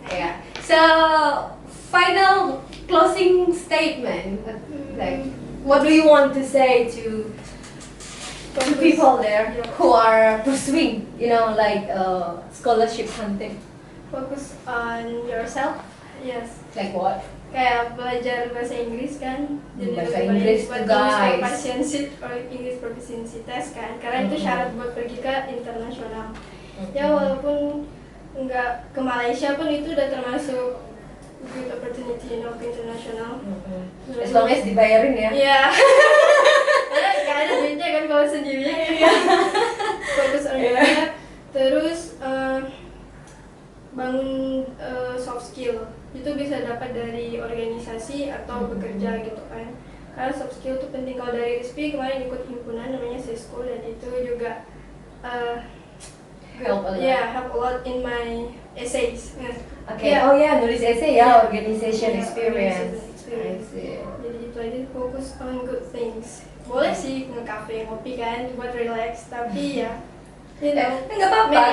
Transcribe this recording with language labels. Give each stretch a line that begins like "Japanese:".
English: Yeah. So final closing statement. Like, what do you want to say to people there who are pursuing, like scholarship hunting? Focus on yourself. Yes. Like what?
Indonesian: Kayak belajar bahasa Inggris kan, Bahasa lebih Inggris baik buat tuh, guys.
English: English proficiency or English proficiency test
Indonesian: kan, karena itu syarat buat pergi ke internasional. Ya walaupun nggak ke Malaysia pun itu udah termasuk good opportunity ke internasional.
English: As long as
Indonesian: dibayarin ya. Iya. Karena nggak ada duitnya kan kalau sendiri. Fokus on that. Terus bangun soft skill. Itu bisa dapat dari organisasi atau bekerja gitu kan. Karena soft skill itu penting. Kalau dari RISPI kemarin ikut himpunan namanya Cisco, dan itu juga
English: Help a lot. Yeah, help a lot in my essays. Okay. Yeah. Oh yeah,
Indonesian: nulis essay ya,
English: Yeah. organization Yeah, experience. organization experience. I see.
Indonesian: Jadi itu aja, fokus on good things. Boleh sih nge-cafe, ngopi kan buat relax, tapi ya Nggak apa-apa ke